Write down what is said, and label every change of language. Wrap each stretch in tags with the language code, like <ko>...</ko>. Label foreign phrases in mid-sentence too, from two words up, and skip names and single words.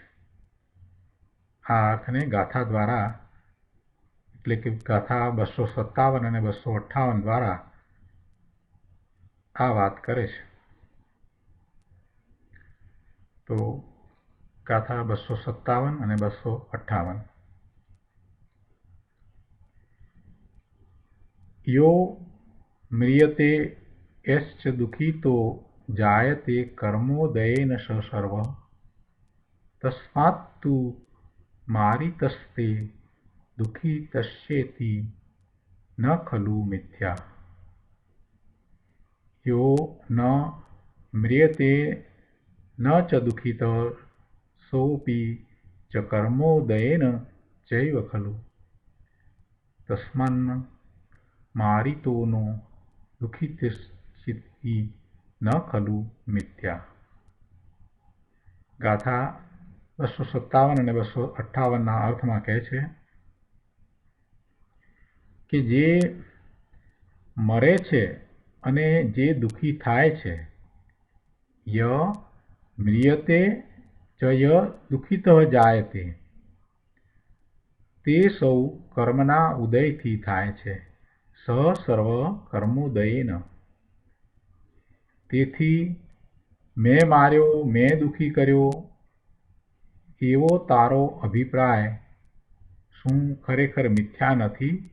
<gu>આ અર્થને ગાથા દ્વારા એટલે કે ગાથા 257 અને 258 દ્વારા આ વાત કરે છે. તો ગાથા 257 અને 258.</gu> <sa>યો म्रियते यश्च दुःखितो जायते कर्मोदयेन सर्व तस्मात्तु मारितस्ते दुःखितस्येति न खलु मिथ्या. यो न म्रियते न च दुःखितः सोऽपि च कर्मोदयेन चैव खलु तस्मान् मारितोनो दुःखितस्येति न खलु मिथ्या.</sa> <gu>ગાથા 257 અને 258ના અર્થમાં કહે છે કે જે મરે છે અને જે દુઃખી થાય છે,</gu> <sa>ય म्रियते च य दुःखितः जायते,</sa> <gu>તે સૌ કર્મના ઉદયથી થાય છે.</gu> <sa>स सर्व कर्मोदयेन,</sa> <gu>તેથી મેં માર્યો, મેં દુઃખી કર્યો એવો તારો અભિપ્રાય શું ખરેખર મિથ્યા નથી?</gu>